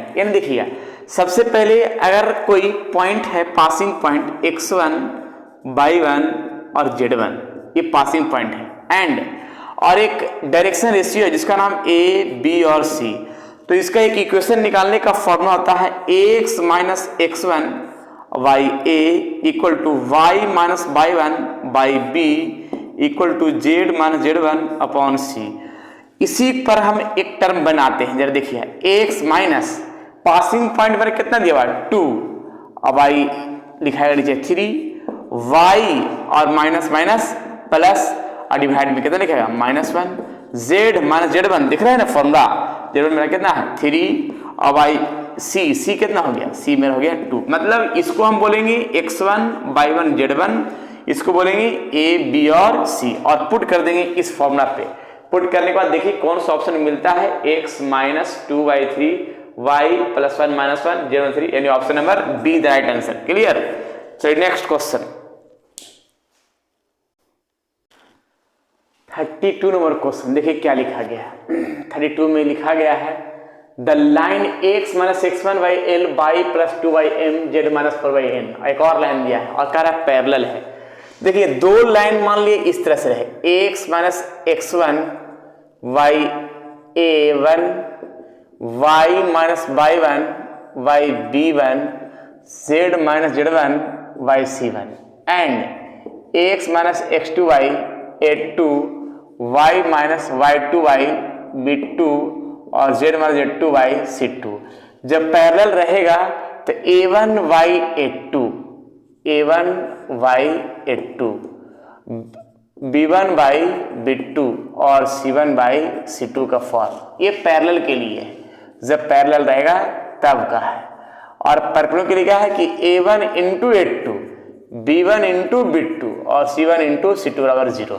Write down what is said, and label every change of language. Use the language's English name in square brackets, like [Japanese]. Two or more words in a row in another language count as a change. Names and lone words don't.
[Hindi] यानी देखिएगा सबसे पहले अगर कोई पॉइंट है, [English] passing point [Hindi] x1, y1 और z1, ये [English] passing point [Hindi] है, एंड और एक [English] direction ratio [Hindi] है जिसका नाम a, b और c। तो इसका एक इक्वेशन निकालने का फॉर्मूला होता है ax - x1 y a = y - y1 by b = z - z1 अपॉन c। इसी पर हम एक टर्म बनाते हैं, जरा देखिए x माइनस पासिंग पॉइंट पर कितना दिया हुआ है 2, अब y लिखाएगा नीचे 3, y और [English] minus minus plus [Hindi] और डिवाइड में कितना लिखेगा -1, z - z1 दिख रहा है ना फॉर्मूला, z1 मेरा कितना है 3 और y c कितना हो गया, c मेरा हो गया 2। मतलब इसको हम बोलेंगे x1 y1 z1, इसको बोलेंगे a b और c, और पुट कर देंगे इस फॉर्मूला पे। पुट करने के बाद देखिए कौन सा ऑप्शन मिलता है, x - 2y3 y + 1 - 1 0 3, यानी [English] option number B the right answer. [Hindi] क्लियर। चलिए [English] next question 32 number question. [Hindi] देखिए क्या लिखा गया है, 32 में लिखा गया है [English] the line [Hindi] x - x1 y l y + 2ym z - 4yn। एक और लाइन दिया है और कह रहा है पैरेलल है। देखिए दो लाइन मान लिए इस तरह से रहे, x - x1 y a1 y - y1 y b1 z - z1 y c1 एंड x - x2 y a2 y - y2 y b2 और z - z2 y c2। जब पैरेलल रहेगा तो a1 y a2 b1 by b2 और c1 by c2 का फॉर्म, ये पैरेलल के लिए है, जब पैरेलल रहेगा तब का है। और परपेंडिकुलर के लिए क्या है कि a1 × a2, B1 इंटू B2 और C1 इंटू C2 बराबर 0।